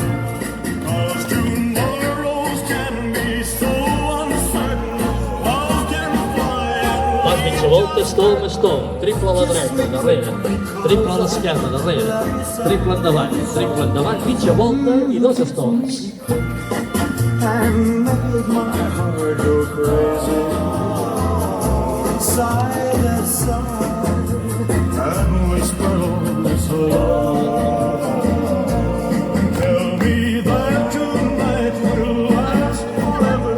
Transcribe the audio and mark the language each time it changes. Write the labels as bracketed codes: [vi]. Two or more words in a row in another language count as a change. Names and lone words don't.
[ca] Vas mitja volta, estom, triple a la dreta, darrere, triple a l'esquerra, darrere, triple endavant, mitja volta i dos estoms. [en] And make my heart go crazy, side to side, and whisper all this love. Tell me that tonight will last forever.